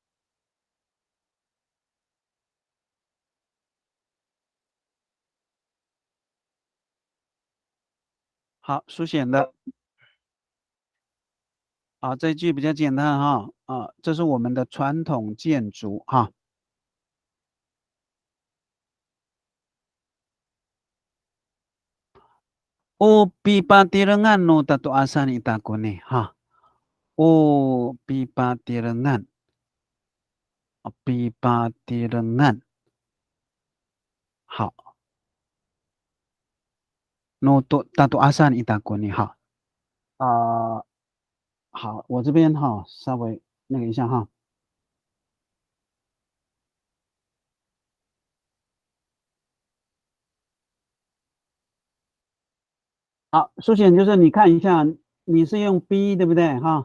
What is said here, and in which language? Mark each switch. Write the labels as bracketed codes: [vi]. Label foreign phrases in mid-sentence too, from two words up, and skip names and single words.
[zh] 好，书写的这一句比较简单哈这是我们的传统建筑哈。 [ami] Pipatirengan no tatuasan itakuni ha. Pipatirengan. Pipatirengan. 好。no tatuasan itakuni 哈。 [zh] 好，我这边哈稍微那个一下哈。好，书写就是你看一下，你是用 B 对不对哈？